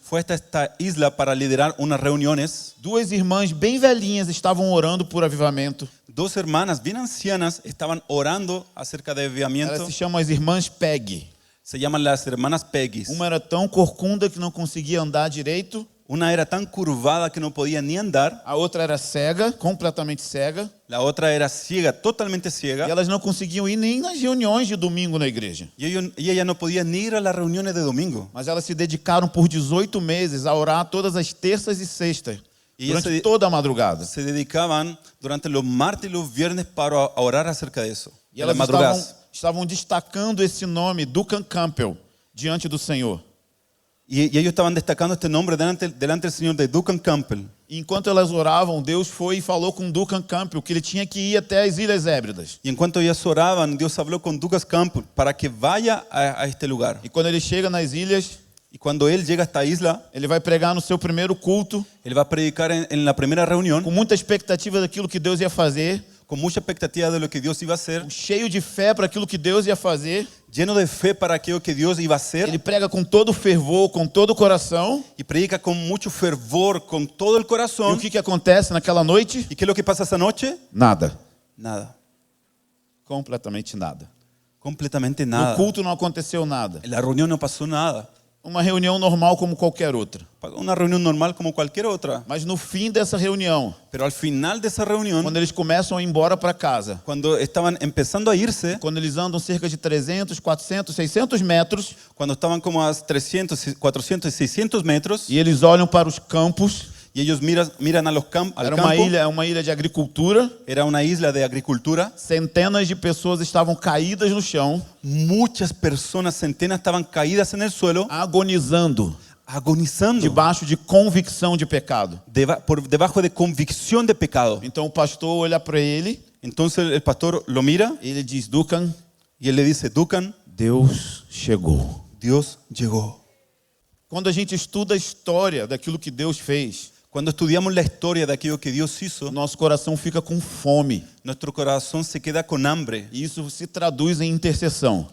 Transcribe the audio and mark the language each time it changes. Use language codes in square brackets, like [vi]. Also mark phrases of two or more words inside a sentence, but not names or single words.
[es] fue hasta esta isla para liderar unas reuniones. [pt] Duas irmãs bem velhinhas estavam orando por avivamento. [es] Dos hermanas bien ancianas estaban orando acerca de [pt] Elas [es] avivamiento. [pt] se chamam as irmãs Peggy. [es] Se llaman las hermanas Peggy. [pt] Uma era tão corcunda que não conseguia andar direito. [es] Una era tan curvada que no podía ni andar. [pt] A outra era cega, completamente cega. [es] La otra era ciega, totalmente [pt] E [es] ciega. [pt] elas não conseguiam ir nem nas reuniões de domingo na igreja. [es] Y ella no podía ni ir a las reuniones de domingo. [pt] Mas elas se dedicaram por 18 meses a orar todas as terças e sextas, E durante esse- toda a madrugada. [es] Se dedicaban durante los martes y los viernes para orar acerca de eso. [pt] E [es] De las [pt] elas [es] madrugadas. [pt] estavam destacando esse nome, Duncan Campbell, diante do Senhor. [es] Y ellos estaban destacando este nombre delante del Señor de Duncan Campbell. [pt] E enquanto elas oravam, Deus foi e falou com Duncan Campbell que ele tinha que ir até as Ilhas Hébridas. [es] Y en cuanto ellas oraban, Dios habló con Duncan Campbell para que vaya a este lugar. [pt] E quando ele chega nas ilhas, [es] Y cuando él llega a esta isla, [pt] ele vai pregar no seu primeiro culto, [es] él va a predicar en la primera reunión [pt] com muita expectativa daquilo que Deus ia fazer. [es] con mucha expectativa de lo que Dios iba a hacer, [pt] cheio de fé para aquilo que Deus ia fazer. [es] lleno de fe para aquello que Dios iba a hacer, [pt] Ele prega com todo fervor, com todo o coração. [es] y predica con mucho fervor, con todo el [pt] E o [es] corazón. [pt] que acontece naquela noite? [es] ¿Y qué es lo que pasa esa noche? [pt] Nada. [es] Nada, [pt] Completamente nada. [es] completamente [pt] No [es] nada. [pt] culto não aconteceu nada. [es] En la reunión no pasó nada. [pt] Uma reunião normal como qualquer outra. [es] Una reunión normal como cualquier otra. [pt] Mas no fim dessa reunião, [es] Pero al final de esa reunión, [pt] quando eles começam a ir embora para casa, [es] cuando estaban empezando a irse, [pt] quando eles andam cerca de 300, 400, 600 metros, [es] cuando estaban como a 300, 400 y 600 metros, [pt] e eles olham para os campos, [es] y ellos miran al [pt] era [es] campo, [pt] uma ilha de agricultura, [es] era una isla de agricultura, [pt] centenas de pessoas estavam caídas no chão, [es] muchas personas, centenas estaban caídas en el suelo, [pt] agonizando, [es] agonizando, [pt] debaixo de convicção de pecado. [es] por debajo de convicción de pecado. [pt] Então o pastor olha para ele, Entonces el pastor lo mira e ele diz: Duncan, [es] y él le dice, Duncan, [pt] Deus chegou. [es] Dios llegó. [pt] Quando a gente estuda a história daquilo que Deus fez, [es] Cuando estudiamos la historia de aquello que Dios hizo, [pt] nosso coração fica com fome. [es] nuestro corazón se queda con hambre. [pt] E isso se traduz em intercessão.